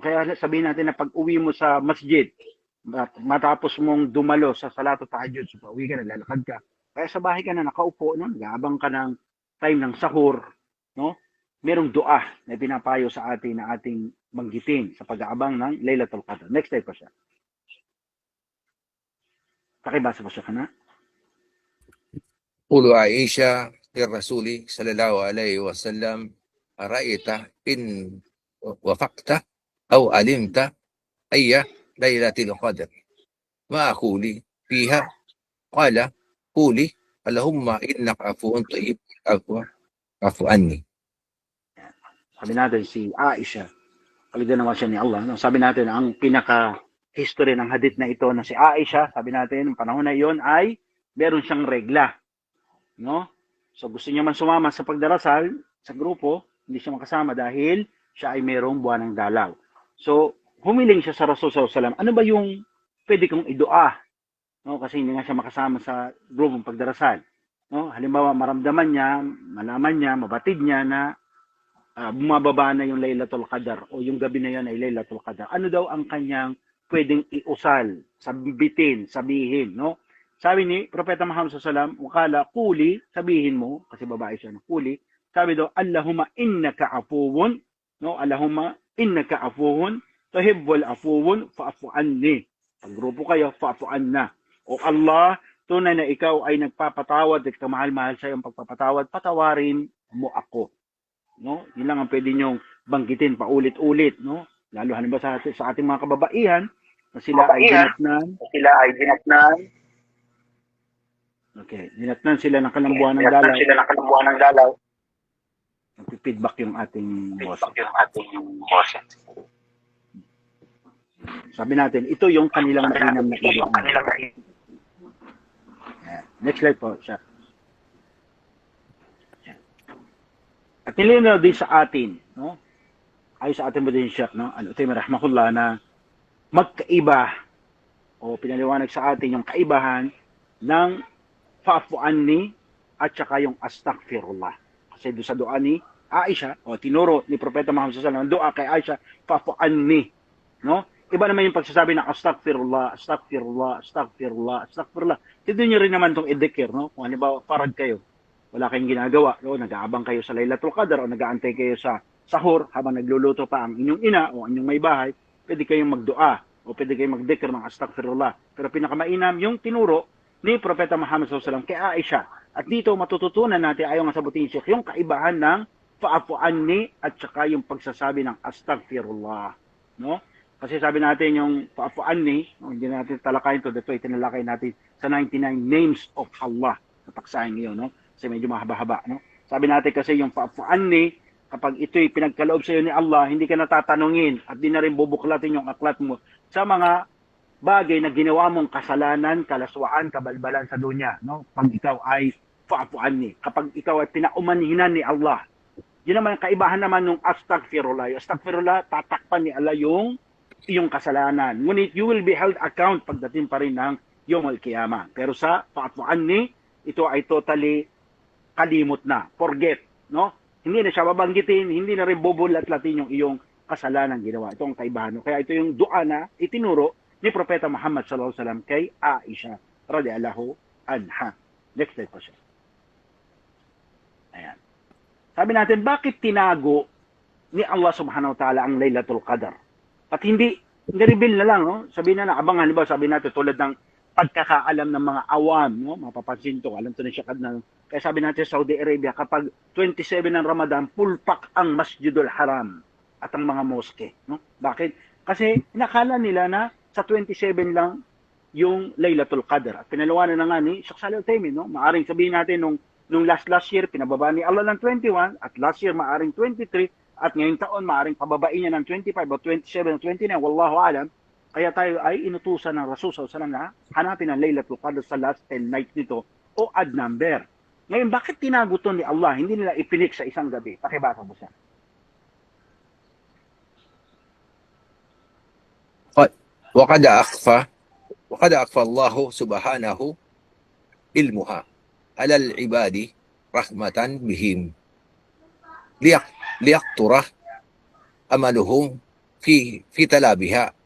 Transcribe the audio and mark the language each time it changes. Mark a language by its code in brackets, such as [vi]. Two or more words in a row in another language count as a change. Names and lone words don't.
[tl] Kaya sabihin natin na pag uwi mo sa masjid, matapos mong dumalo sa [ar] صلاة التهجد, [tl] so pauwi ka, naglalakad ka, kaya sa bahay ka na nakaupo, no? Nag-aabang ka ng time ng sahur, no? Merong dua na pinapayo sa atin na ating banggitin sa pag-aabang ng Laylatul Qadr. [en] Next slide [tl] po siya. Pakibasa po siya ka na. [ar] قول عائشة للرسول صلى الله عليه وسلم أرأيت إن وفقت أو علمت أي ليلة القدر ما أقول فيها قال قولي اللهم إنك عفو طيب عفو عني. [tl] Sabi natin si Aisha, kaligdan naman siya ni Allah. No? Sabi natin, ang pinaka-history ng hadith na ito na si Aisha, sabi natin, ang panahon na iyon ay meron siyang regla. No? So gusto niya man sumama sa pagdarasal sa grupo, Hindi siya makasama dahil siya ay mayroong buwan ng dalaw. So, humiling siya sa Rasul [ar] صلى الله عليه وسلم. [tl] Ano ba yung pwede kong idua? No, kasi hindi nga siya makasama sa grupong pagdarasal. No, halimbawa maramdaman niya, malaman niya, mabatid niya na bumababa na yung Laylatul Qadar o yung gabi na yan ay Laylatul Qadar. Ano daw ang kanyang pwedeng iusal, sabitin, sabihin, no? Sabi ni Propeta Muhammad [ar] صلى الله عليه وسلم, وقال قولي, [tl] sabihin mo, kasi babae siya, no? Kuli, sabi daw, [ar] اللهم إنك عفو, no? اللهم إنك عفو تحب العفو فاعف عني. [tl] Pag grupo kayo, [ar] فاعف عنا. [tl] O Allah, tunay na ikaw ay nagpapatawad at kamahal-mahal sa iyong pagpapatawad, patawarin mo ako. No? Yun lang ang pwede nyong banggitin paulit-ulit, no? Lalo halimbawa sa ating mga kababaihan na sila ay dinatnan. Okay, dinatnan sila ng kalambuan ng dalaw. Feedback yung ating boss. Sabi natin, ito yung kanilang mainam na iwan. [en] Next slide [tl] po, siya. At nilinaw din sa atin, no? Ay sa atin mo din siya, no? Al-Uthaymeen rahimahullah na magkaiba o pinaliwanag sa atin yung kaibahan ng [ar] فاعف عني [tl] at saka yung astaghfirullah. Kasi doon sa dua ni Aisha o tinuro ni Propeta Muhammad [ar] صلى الله عليه وسلم, [tl] dua kay Aisha, [ar] فاعف عني, [tl] no? Iba naman yung pagsasabi ng [ar] أستغفر الله أستغفر الله أستغفر الله أستغفر الله. [tl] Dito nyo rin naman itong idikir, no? Kung halimbawa, parad kayo, wala kayong ginagawa, no? Nag-aabang kayo sa Laylatul Qadar o nag-aantay kayo sa sahur habang nagluluto pa ang inyong ina o inyong may bahay, pwede kayong magdua o pwede kayong magdikir ng astaghfirullah. Pero pinakamainam yung tinuro ni Propeta Muhammad [ar] صلى الله عليه وسلم [tl] kay Aisha. At dito matututunan natin ayon sa sabutin Sheikh yung kaibahan ng [ar] فاعف عني [tl] at saka yung pagsasabi ng astaghfirullah, no? Kasi sabi natin yung [ar] فاعف عني, [tl] no, hindi natin talakayin to, dito itinalakay natin sa [en] 99 names of Allah. [tl] Napaksahin niyo, no? Kasi medyo mahaba-haba, no? Sabi natin kasi yung [ar] فاعف عني, [tl] kapag ito'y pinagkaloob sa iyo ni Allah, hindi ka natatanungin at di na rin bubuklatin yung aklat mo sa mga bagay na ginawa mong kasalanan, kalaswaan, kabalbalan sa dunya, no? Pag ikaw ay [ar] فاعف عني, [tl] kapag ikaw ay pinaumanhinan ni Allah. Yun naman kaibahan naman ng astaghfirullah. Yung astaghfirullah, tatakpan ni Allah yung iyong kasalanan. Ngunit [en] you will be held account [tl] pagdating pa rin ng [ar] يوم القيامة. [tl] Pero sa [ar] فاعف عني, [tl] ito ay totally kalimot na, forget, no? Hindi na siya babanggitin, hindi na rin bubulat-latin yung iyong kasalanan ginawa. Ito ang kaibahan. Kaya ito yung dua na itinuro ni Propeta Muhammad [ar] صلى الله عليه وسلم [tl] kay Aisha [ar] رضي الله عنها. [en] Next slide [tl] po siya. Ayan. Sabi natin, bakit tinago ni Allah [ar] سبحانه وتعالى [tl] ang Laylatul Qadar? At hindi reveal na lang, no? Sabihin na abangan, halimbawa sabi natin tulad ng pagkakaalam ng mga awam, no? Mapapansin to, alam to ni Shakad na. Kaya sabi natin sa Saudi Arabia, kapag 27 ng Ramadan, full pack ang Masjidul Haram at ang mga moske, no? Bakit? Kasi nakala nila na sa 27 lang yung Laylatul Qadr. At pinalawanan na nga ni Sheikh Shalih Al-Uthaymeen, no? Maaring sabihin natin nung [en] last year [tl] pinababa ni Allah ng 21 at [en] last year [tl] maaring 23 at ngayong taon maaring pababain niya ng 25 o 27 o 29, [ar] والله أعلم. [tl] Kaya tayo ay inutusan ng Rasul [ar] صلى الله عليه وسلم [tl] na hanapin ang Laylatul Qadr sa [en] last 10 nights [tl] nito o [en] odd number. [tl] Ngayon, bakit tinago to ni Allah? Hindi nila ipinik sa isang gabi. Pakibasa mo siya. [ar] وقد أخفى الله سبحانه علمها على العباد رحمة بهم ليقطر أملهم في تلابها